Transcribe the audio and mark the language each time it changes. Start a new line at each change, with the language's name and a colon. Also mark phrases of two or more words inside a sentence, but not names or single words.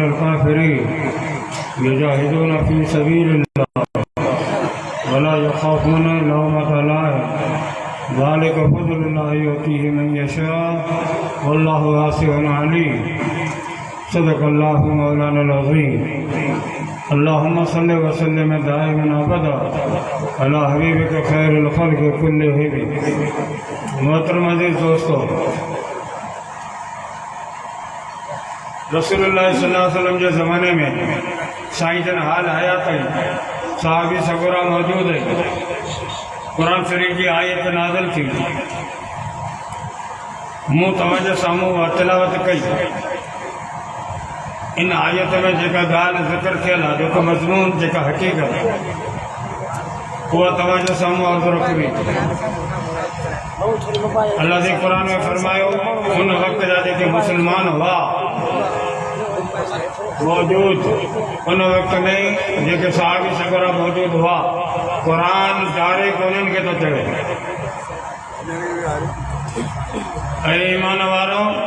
Arabic: الكافرين يجاهدون في سبيل الله ولا يخافون لومة لائم ذلك فضل الله يؤتيه من يشاء والله واسع عليم صدق الله مولانا العظيم اللهم صل وسلم دائما ابدا على حبیبک خیر الخلق كلهم।
Urdu: मोहतरम अज़ीज़ दोस्तों, रसूलुल्लाह
Arabic: صلى الله عليه وسلم
Urdu: के ज़माने में साईं जन हाल हयात सहाबी सगोरा मौजूद है।
Sindhi: कुरान शरीफ की आयत नाज़िल थी, मूं तव्हांजे साम्हूं तिलावत कई। इन आयत में जेका ॻाल्हि ज़िक्र थियल आहे, जेको मज़मून, जेका हक़ीक़त, उहा तव्हांजे साम्हूं अर्ज़ु रखबी। अल्लाह जे क़ुरान में फरमायो, उन वक़्त जा जेके मुसलमान हुआ मौजूद, उन वक़्त में जेके सहाबी सगोरा मौजूद हुआ, क़ुरान डायरेक्ट उन्हनि खे थो चवे, ऐं ईमान वारो,